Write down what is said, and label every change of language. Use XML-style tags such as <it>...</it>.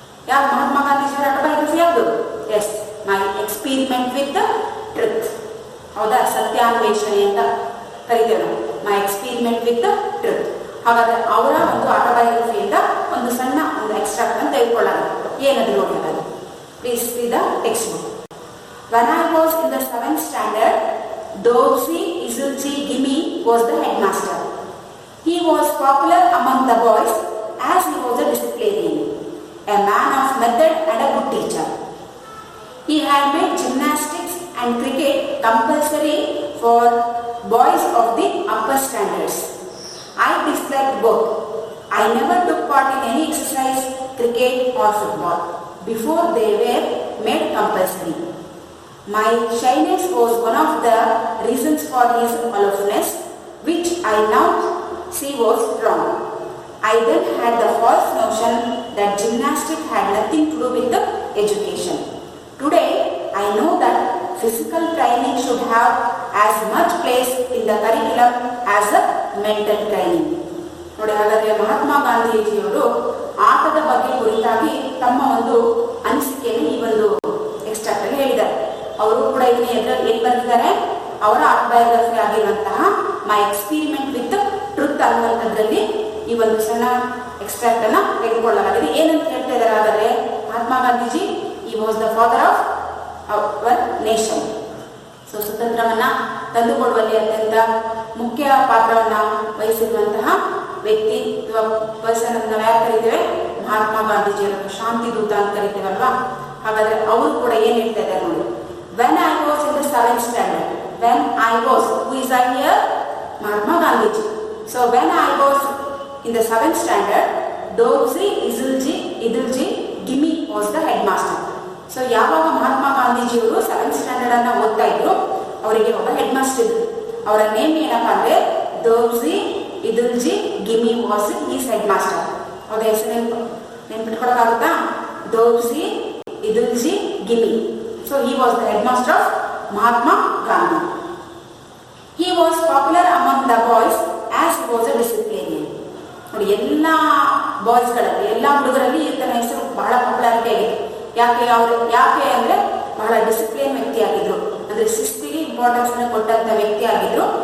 <kn>ಯಾವ ಮಹಾತ್ಮ ಗಾಂಧೀಜಿಯವರ ಆಟೋಬಯೋಗ್ರಫಿ ಯಾವುದು? S, my experiment with truth. ಹೌದಾ? ಸತ್ಯಾನ್ವೇಷಣೆ ಅಂತ ಕರಿತೇವೆ ನಾವು, ಮೈ ಎಕ್ಸ್ಪೀರಿಮೆಂಟ್ ವಿತ್ ಟ್ರುತ್. ಹಾಗಾದ್ರೆ ಅವರ ಒಂದು ಆಟೋಬಯೋಗ್ರಫಿಯಿಂದ ಒಂದು ಸಣ್ಣ ಒಂದು ಎಕ್ಸ್ಟ್ರಾಕ್ಟ್ ಅನ್ನು ತೆಗೆದುಕೊಳ್ಳೋಣ. ಏನದು ನೋಡೋಣ.</kn> <en>Please see the textbook. When I was in the 7th standard, Dovzi Izulji Gimi was the headmaster. He was popular among the boys as he was a disciplinarian, a man of method and a good teacher. He had made gymnastics and cricket compulsory for boys of the upper standards. I disliked both. I never took part in any exercise, cricket or football, before they were made compulsory. My shyness was one of the reasons for his aloofness, which I now see was wrong. I then had the false notion that gymnastics had nothing to do with the education. Today, I know that physical training should have as much place in the curriculum as a mental training.</en> <kn>ನೋಡಿ, ಹಾಗಾದ್ರೆ ಮಹಾತ್ಮ ಗಾಂಧೀಜಿಯವರು ಆಟದ ಬಗ್ಗೆ ಕುರಿತಾಗಿ ತಮ್ಮ ಒಂದು ಅನಿಸಿಕೆಯನ್ನು ಈ ಒಂದು ಎಕ್ಸ್ಟ್ರಾಕ್ಟ್ ಅಲ್ಲಿ ಹೇಳಿದ್ದಾರೆ. ಅವರು ಕೂಡ ಇದನ್ನ ಏನ್ ಬರೆದಿದ್ದಾರೆ, ಅವರ ಆಟೋಬಯೋಗ್ರಫಿ ಆಗಿರುವಂತಹ ಮೈ ಎಕ್ಸ್ಪೀರಿಮೆಂಟ್ ವಿತ್ ಟ್ರುತ್ ಅನ್ನುವಂಥದ್ರಲ್ಲಿ ಈ ಒಂದು ಸಣ್ಣ ಎಕ್ಸ್ಟ್ರಾಕ್ಟ್ ಅನ್ನ ತೆಗೆದುಕೊಳ್ಳಲಾಗಿದೆ. ಏನಂತ ಹೇಳ್ತಾ ಇದ್ದಾರೆ ಹಾಗಾದ್ರೆ,</kn> <en>ಮಹಾತ್ಮ ಗಾಂಧೀಜಿ ಈ was the father of our nation.</en> <kn>So ಸ್ವತಂತ್ರವನ್ನ ತಂದುಕೊಡುವಲ್ಲಿ ಅತ್ಯಂತ ಮುಖ್ಯ ಪಾತ್ರವನ್ನ ವಹಿಸಿರುವಂತಹ ವ್ಯಕ್ತಿ ಅಥವಾ ಪರ್ಸನ್ ಅಂತ ನಾವು ಯಾರು ಕರಿತೇವೆ, ಮಹಾತ್ಮ ಗಾಂಧೀಜಿಯವರು ಶಾಂತಿ ದೂತ ಅಂತ ಕರಿತೇವಲ್ವಾ. ಹಾಗಾದ್ರೆ ಅವರು ಕೂಡ ಏನ್ ಹೇಳ್ತಾ ಇದ್ದಾರೆ ನೋಡಿ.</kn> <en>When I was in the 7th standard, when I was, who is I here? Mahatma Gandhi. So when I was in the 7th standard, Dovzi Izulji Gimi was the headmaster.</en> <kn>So ಯಾವಾಗ ಮಹಾತ್ಮ ಗಾಂಧೀಜಿಯವರು 7th standard ಅನ್ನ ಓದ್ತಾ ಇದ್ರು, ಅವರಿಗೆ ಒಬ್ಬ head master ಇದ್ರು. ಅವರ name ಏನಪ್ಪಾ ಅಂದ್ರೆ ದೋವ್ಜಿ ಇದುಲ್ಜಿ ಗಿಮಿ</kn> <en>Was is headmaster.</en> <kn>ಅವರ ಹೆಸರು ನೆನ್ಪಿಟ್ಕೊಳಕ್ಕಾಗುತ್ತಾ? ದೋವ್ಜಿ ಇದುಲ್ಜಿ ಗಿಮಿ.</kn> <en>So he was the headmaster of Mahatma Gandhi. He was popular among the boys as he was a disciplinarian.</en> <kn>ನೋಡಿ, ಎಲ್ಲ ಬಾಯ್ಸ್ಗಳಲ್ಲಿ ಎಲ್ಲ ಹುಡುಗರಲ್ಲಿ ಈತನ ಹೆಸರು ಬಹಳ ಪಾಪ್ಯುಲಾರಿಟಿ ಆಗಿದೆ. ಯಾಕೆ ಅಂದರೆ ಬಹಳ ಡಿಸಿಪ್ಲಿನ್ ವ್ಯಕ್ತಿ ಆಗಿದ್ರು, ಅಂದರೆ ಶಿಸ್ತಿಗೆ ಇಂಪಾರ್ಟೆನ್ಸ್ ಕೊಟ್ಟಂತ ವ್ಯಕ್ತಿ ಆಗಿದ್ರು.</kn>